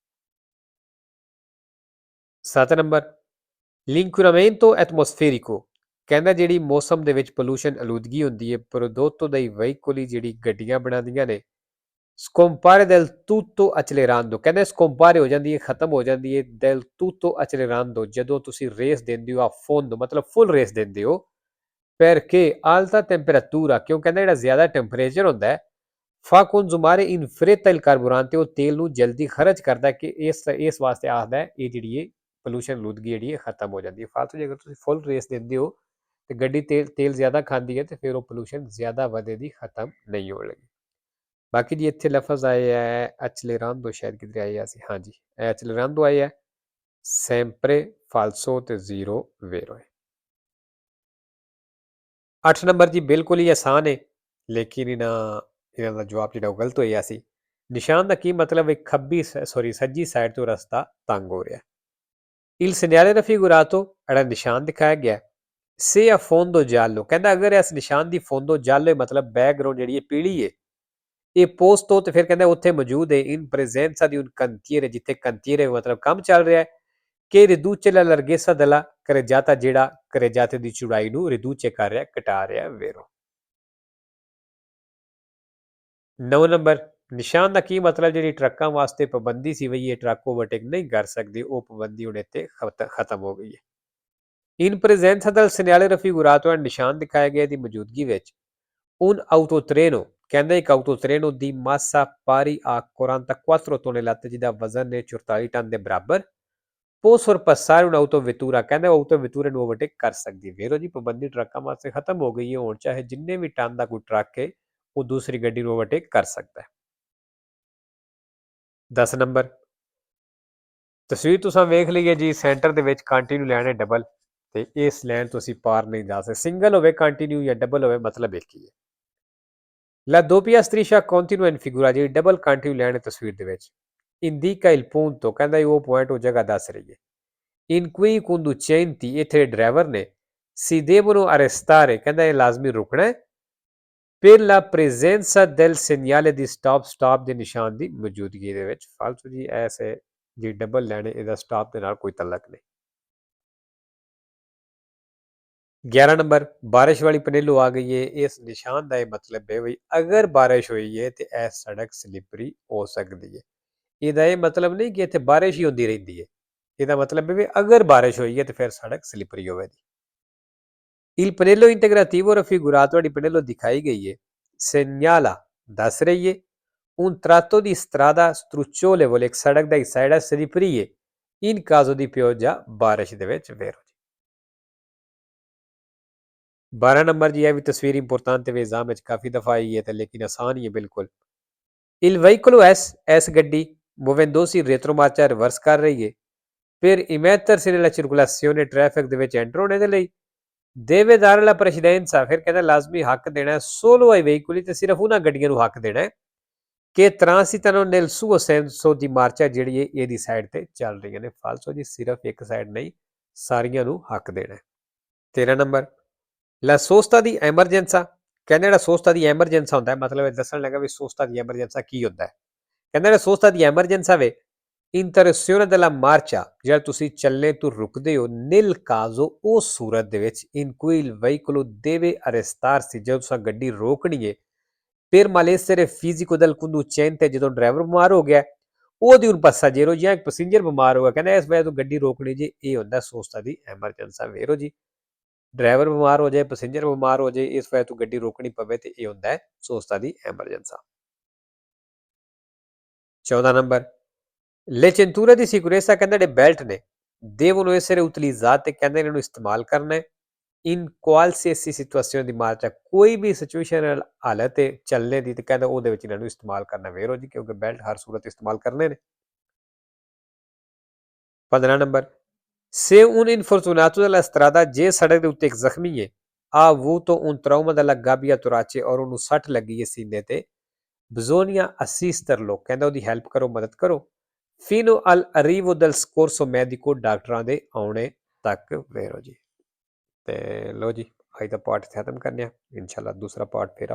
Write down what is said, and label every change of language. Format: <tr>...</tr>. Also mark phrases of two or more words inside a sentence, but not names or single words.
<pa>7 ਨੰਬਰ</pa> <it>l'inquinamento atmosferico</it> <pa>ਕਹਿੰਦਾ ਜਿਹੜੀ ਮੌਸਮ ਦੇ ਵਿੱਚ ਪੋਲੂਸ਼ਨ ਆਲੂਦਗੀ ਹੁੰਦੀ ਹੈ</pa> <it>prodotto dai veicoli</it> <pa>ਜਿਹੜੀ ਗੱਡੀਆਂ ਬਣਾਉਂਦੀਆਂ ਨੇ</pa> <it>scompare del tutto accelerando</it> <pa>ਕਹਿੰਦੇ scompare ਹੋ ਜਾਂਦੀ ਹੈ ਖਤਮ ਹੋ ਜਾਂਦੀ ਹੈ</pa> <it>del tutto accelerando</it> <pa>ਜਦੋਂ ਤੁਸੀਂ ਰੇਸ ਦਿੰਦੇ ਹੋ ਆ fondo ਮਤਲਬ ਫੁੱਲ ਰੇਸ ਦਿੰਦੇ ਹੋ</pa> <it>perché alta temperatura</it> <pa>ਕਿਉਂ ਕਹਿੰਦਾ ਜਿਹੜਾ ਜ਼ਿਆਦਾ ਟੈਂਪਰੇਚਰ ਹੁੰਦਾ ਹੈ</pa> <it>fa consumare in fretta il carburante</it> <pa>ਉਹ ਤੇਲ ਨੂੰ ਜਲਦੀ ਖਰਚ ਕਰਦਾ ਕਿ ਇਸ ਵਾਸਤੇ ਆਖਦਾ ਹੈ ਇਹ ਜਿਹੜੀ ਹੈ ਪੋਲੂਸ਼ਨ ਆਲੂਦਗੀ ਜਿਹੜੀ ਹੈ ਖਤਮ ਹੋ ਜਾਂਦੀ ਹੈ ਫਾਲਤੂ ਜੇ ਅਗਰ ਤੁਸੀਂ ਫੁੱਲ ਰੇਸ ਦਿੰਦੇ ਹੋ ਤੇ ਗੱਡੀ ਤੇਲ ਜ਼ਿਆਦਾ ਖਾਂਦੀ ਹੈ ਤੇ ਫਿਰ ਉਹ ਪੋਲੂਸ਼ਨ ਜ਼ਿਆਦਾ ਵਧੇਦੀ ਖਤਮ ਨਹੀਂ ਹੋ ਲੱਗੀ ਬਾਕੀ ਜੀ ਇੱਥੇ ਲਫ਼ਜ਼ ਆਏ ਹੈ ਐਚਲੇਰਾਂਦੋ ਸ਼ਾਇਦ ਕਿਧਰੇ ਆਇਆ ਸੀ ਹਾਂਜੀ ਐਚਲੇਰਾਂਦੋ ਆਇਆ</pa> <it>sempre falso</it> <pa>ਤੇ 0 vero ਹੈ 8 ਨੰਬਰ ਜੀ ਬਿਲਕੁਲ ਹੀ ਆਸਾਨ ਹੈ ਲੇਕਿਨ ਇਹਨਾਂ ਦਾ ਜਵਾਬ ਜਿਹੜਾ ਉਹ ਗਲਤ ਹੋਇਆ ਸੀ ਨਿਸ਼ਾਨ ਦਾ ਕੀ ਮਤਲਬ ਹੈ ਸੱਜੀ ਸਾਈਡ ਤੋਂ ਰਸਤਾ ਤੰਗ ਹੋ ਰਿਹਾ</pa> <it>il segnale raffigurato</it> <pa>ਜਿਹੜਾ ਨਿਸ਼ਾਨ ਦਿਖਾਇਆ ਗਿਆ</pa> <it>se a fondo giallo</it> <pa>ਕਹਿੰਦਾ ਅਗਰ ਇਸ ਨਿਸ਼ਾਨ ਦੀ</pa> <it>fondo giallo</it> <pa>ਮਤਲਬ ਬੈਕਗ੍ਰਾਉਂਡ ਜਿਹੜੀ ਹੈ ਪੀਲੀ ਹੈ ਇਹ ਪੋਸਟੋ ਤੇ ਫਿਰ ਕਹਿੰਦਾ ਉੱਥੇ ਮੌਜੂਦ ਹੈ</pa> <it>in presenza di un cantiere</it> <pa>ਜਿੱਥੇ cantiere ਮਤਲਬ ਕੰਮ ਚੱਲ ਰਿਹਾ ਹੈ ਕਿ ਰਿਦੂਚੇ</pa> <it>la larghezza della carreggiata</it> <pa>ਜਿਹੜਾ carreggiate ਦੀ ਚੌੜਾਈ ਨੂੰ ਰਿਦੂਚੇ ਕਰ ਰਿਹਾ ਘਟਾ ਰਿਹਾ ਵੇਰੋ 9 ਨੰਬਰ ਨਿਸ਼ਾਨ ਦਾ ਕੀ ਮਤਲਬ ਜਿਹੜੀ ਟਰੱਕਾਂ ਵਾਸਤੇ ਪਾਬੰਦੀ ਸੀ ਬਈ ਇਹ ਟਰੱਕ ਓਵਰਟੇਕ ਨਹੀਂ ਕਰ ਸਕਦੇ ਉਹ ਪਾਬੰਦੀ ਹੁਣ ਇੱਥੇ ਖਤਮ ਹੋ ਗਈ ਹੈ।</pa> <it>In presenza del segnale raffigurato è</it> <pa>ਨਿਸ਼ਾਨ ਦਿਖਾਏ ਗਏ ਦੀ ਮੌਜੂਦਗੀ ਵਿੱਚ</pa> <it>un autotreno</it> <pa>ਕਹਿੰਦਾ ਇੱਕ autotreno ਦੀ</pa> <it>massa pari a 44 tonnellate</it> <pa>ਜਿਹਦਾ ਵਜ਼ਨ ਹੈ 44 ਟਨ ਦੇ ਬਰਾਬਰ</pa> <it>può sorpassare un'autovettura</it> <pa>ਕਹਿੰਦਾ autovetture ਨੂੰ ਓਵਰਟੇਕ ਕਰ ਸਕਦੀ ਹੈ। ਵੇਰੋ ਜੀ ਪਾਬੰਦੀ ਟਰੱਕਾਂ ਵਾਸਤੇ ਖਤਮ ਹੋ ਗਈ ਹੈ ਹੁਣ ਚਾਹੇ ਜਿੰਨੇ ਵੀ ਟਨ ਦਾ ਕੋਈ ਟਰੱਕ ਹੈ ਉਹ ਦੂਸਰੀ ਗੱਡੀ ਨੂੰ ਓਵਰਟੇਕ ਕਰ ਸਕਦਾ ਹੈ। 10 ਨੰਬਰ ਤਸਵੀਰ ਤੁਸੀਂ ਵੇਖ ਲਈਏ ਜੀ ਸੈਂਟਰ ਦੇ ਵਿੱਚ</pa> <en>continue line</en> <pa>ਹੈ ਡਬਲ ਤੇ ਇਸ ਲਾਈਨ ਤੋਂ ਅਸੀਂ ਪਾਰ ਨਹੀਂ ਜਾ ਸਕਦੇ ਸਿੰਗਲ ਹੋਵੇ ਕੰਟੀਨਿਊ ਜਾਂ ਡਬਲ ਹੋਵੇ ਮਤਲਬ ਇੱਕ ਹੀ ਹੈ।</pa> <it>La doppia striscia continua in figura</it> <pa>ਜਿਹੜੀ</pa> <en>double continue line</en> <pa>ਹੈ ਤਸਵੀਰ ਦੇ ਵਿੱਚ</pa> <it>indica il punto</it> <pa>ਕਹਿੰਦਾ ਉਹ ਪੁਆਇੰਟ ਉਹ ਜਗ੍ਹਾ ਦੱਸ ਰਹੀ ਹੈ।</pa> <it>In cui i conducenti</it> <pa>ਇੱਥੇ ਡਰਾਈਵਰ ਨੇ</pa> <it>si devono arrestare</it> <pa>ਕਹਿੰਦਾ ਇਹ ਲਾਜ਼ਮੀ ਰੁਕਣਾ ਹੈ</pa> <it>per la presenza del segnale di stop</it> <pa>ਦੇ ਨਿਸ਼ਾਨ ਦੀ ਮੌਜੂਦਗੀ ਦੇ ਵਿੱਚ ਫਾਲਤੂ ਜੀ ਐਸੇ ਜੀ ਡਬਲ ਲਾਈਨ ਇਹਦਾ ਸਟਾਪ ਦੇ ਨਾਲ ਕੋਈ ਤਲਕ ਨਹੀਂ। 11 ਨੰਬਰ ਬਾਰਿਸ਼ ਵਾਲੀ ਪਨੇਲੋ ਆ ਗਈ ਹੈ ਇਸ ਨਿਸ਼ਾਨ ਦਾ ਇਹ ਮਤਲਬ ਹੈ ਵੀ ਅਗਰ ਬਾਰਿਸ਼ ਹੋਈ ਹੈ ਤੇ ਇਹ ਸੜਕ ਸਲਿਪਰੀ ਹੋ ਸਕਦੀ ਹੈ। ਇਹਦਾ ਇਹ ਮਤਲਬ ਨਹੀਂ ਕਿ ਇੱਥੇ ਬਾਰਿਸ਼ ਹੀ ਹੁੰਦੀ ਰਹਿੰਦੀ ਹੈ ਇਹਦਾ ਮਤਲਬ ਹੈ ਵੀ ਅਗਰ ਬਾਰਿਸ਼ ਹੋਈ ਹੈ ਤੇ ਫਿਰ ਸੜਕ ਸਲਿਪਰੀ ਹੋਵੇਗੀ।</pa> <it>Il pannello integrativo raffigurato di pannello</it> <pa>ਦਿਖਾਈ ਗਈ ਹੈ segnala ਦੱਸ ਰਹੀ ਹੈ</pa> <it>un tratto di strada strucciolevole</it> <pa>ਇੱਕ ਸੜਕ ਦਾ ਹਿੱਸਾ ਜਿਹੜਾ ਸਲਿਪਰੀ ਹੈ</pa> <it>in caso di pioggia</it> <pa>ਬਾਰਿਸ਼ ਦੇ ਵਿੱਚ ਵੇਰੋ। 12 ਨੰਬਰ ਜੀ ਇਹ ਵੀ ਤਸਵੀਰ ਇੰਪੋਰਟੈਂਟ ਤੇ ਐਗਜ਼ਾਮ ਵਿੱਚ ਕਾਫੀ ਦਫਾ ਆਈ ਹੈ ਤੇ ਲੇਕਿਨ ਆਸਾਨ ਹੀ ਹੈ ਬਿਲਕੁਲ।</pa> <it>Il veicolo S</it> <pa>ਗੱਡੀ</pa> <it>muovendosi retromarcia</it> <pa>ਰਿਵਰਸ ਕਰ ਰਹੀ ਹੈ ਫਿਰ</pa> <it>immettersi nella circolazione</it> <pa>traffic ਦੇ ਵਿੱਚ ਐਂਟਰ ਹੋਣੇ ਦੇ ਲਈ</pa> <it>deve dare la precedenza</it> <pa>ਫਿਰ ਕਹਿੰਦਾ ਲਾਜ਼ਮੀ ਹੱਕ ਦੇਣਾ</pa> <it>solo ai veicoli</it> <pa>ਤੇ ਸਿਰਫ ਉਹਨਾਂ ਗੱਡੀਆਂ ਨੂੰ ਹੱਕ ਦੇਣਾ ਕਿ</pa> <it>transitano nel suo senso di marcia</it> <pa>ਜਿਹੜੀ ਹੈ ਇਹਦੀ ਸਾਈਡ ਤੇ ਚੱਲ ਰਹੀਆਂ ਨੇ ਫਾਲਸੋ ਜੀ ਸਿਰਫ ਇੱਕ ਸਾਈਡ ਨਹੀਂ ਸਾਰੀਆਂ ਨੂੰ ਹੱਕ ਦੇਣਾ। 13 ਨੰਬਰ</pa> <it>La sosta di emergenza</it> <pa>ਕਹਿੰਦਾ ਜਿਹੜਾ</pa> <it>sosta di emergenza</it> <pa>ਹੁੰਦਾ ਮਤਲਬ ਇਹ ਦੱਸਣ ਲੱਗਾ ਵੀ</pa> <it>sosta di emergenza</it> <pa>ਕੀ ਹੁੰਦਾ ਹੈ। ਕਹਿੰਦਾ ਜਿਹੜਾ</pa> <it>sosta di emergenza</it> <pa>ਵੇ</pa> <it>interruzione della marcia</it> <pa>ਜਿਹੜਾ ਤੁਸੀਂ ਚੱਲਣੇ ਤੋਂ ਰੁਕਦੇ ਹੋ</pa> <it>nel caso</it> <pa>ਉਹ ਸੂਰਤ ਦੇ ਵਿੱਚ</pa> <it>in cui il veicolo deve arrestarsi</it> <pa>ਜਦੋਂ ਤੁਸੀਂ ਗੱਡੀ ਰੋਕਣੀ ਹੈ</pa> <it>per malessere fisico del conducente</it> <pa>ਜਦੋਂ ਡਰਾਈਵਰ ਬਿਮਾਰ ਹੋ ਗਿਆ ਉਹਦੀ</pa> <it>un passeggero</it> <pa>ਜਾਂ ਇੱਕ ਪੈਸੇਂਜਰ ਬਿਮਾਰ ਹੋ ਗਿਆ ਕਹਿੰਦਾ ਇਸ ਵਜ੍ਹਾ ਤੋਂ ਗੱਡੀ ਰੋਕਣੀ ਜੀ ਇਹ ਹੁੰਦਾ</pa> <it>sosta di emergenza</it> <pa>ਵੇਰੋ ਜੀ ਡਰਾਈਵਰ ਬਿਮਾਰ ਹੋ ਜਾਏ ਪੈਸੇਂਜਰ ਬਿਮਾਰ ਹੋ ਜਾਏ ਇਸ ਵਜ੍ਹਾ ਤੋਂ ਗੱਡੀ ਰੋਕਣੀ ਪਵੇ ਤੇ ਇਹ ਹੁੰਦਾ ਹੈ</pa> <it>sosta di emergenza.</it> <pa>14 ਨੰਬਰ</pa> <it>Le cinture di sicurezza</it> <pa>ਕਹਿੰਦਾ ਜਿਹੜੇ ਬੈਲਟ ਨੇ</pa> <it>devono essere utilizzate</it> <pa>ਕਹਿੰਦੇ ਇਹਨਾਂ ਨੂੰ ਇਸਤੇਮਾਲ ਕਰਨਾ ਹੈ</pa> <it>in qualsiasi situazione di marcia</it> <pa>ਕੋਈ ਵੀ ਸਿਚੁਏਸ਼ਨ ਹਾਲਤ ਹੈ ਚੱਲਣੇ ਦੀ ਤੇ ਕਹਿੰਦਾ ਉਹਦੇ ਵਿੱਚ ਇਹਨਾਂ ਨੂੰ ਇਸਤੇਮਾਲ ਕਰਨਾ ਵੇਰੋ ਜੀ ਕਿਉਂਕਿ ਬੈਲਟ ਹਰ ਸੂਰਤ ਇਸਤੇਮਾਲ ਕਰਨੇ ਨੇ। 15 ਨੰਬਰ</pa> <it>Se un infortunato della strada</it> <pa>ਜੇ ਸੜਕ ਦੇ ਉੱਤੇ ਇੱਕ ਜ਼ਖਮੀ ਹੈ</pa> <it>ha avuto un trauma dalla gabbia torace</it> <pa>ਔਰ ਉਹਨੂੰ ਸੱਟ ਲੱਗੀ ਹੈ ਸੀਨੇ ਤੇ</pa> <it>bisogna assisterlo</it> <pa>ਕਹਿੰਦਾ ਉਹਦੀ ਹੈਲਪ ਕਰੋ ਮਦਦ ਕਰੋ</pa> <it>fino all'arrivo del soccorso medico</it> <pa>ਡਾਕਟਰਾਂ ਦੇ ਆਉਣੇ ਤੱਕ ਵੇਰੋ ਜੀ। ਤੇ ਲੋ ਜੀ ਅੱਜ ਦਾ ਪਾਰਟ ਖਤਮ ਕਰਨੇ ਆ ਇਨਸ਼ਾਅੱਲਾ ਦੂਸਰਾ ਪਾਰਟ ਫਿਰ</pa>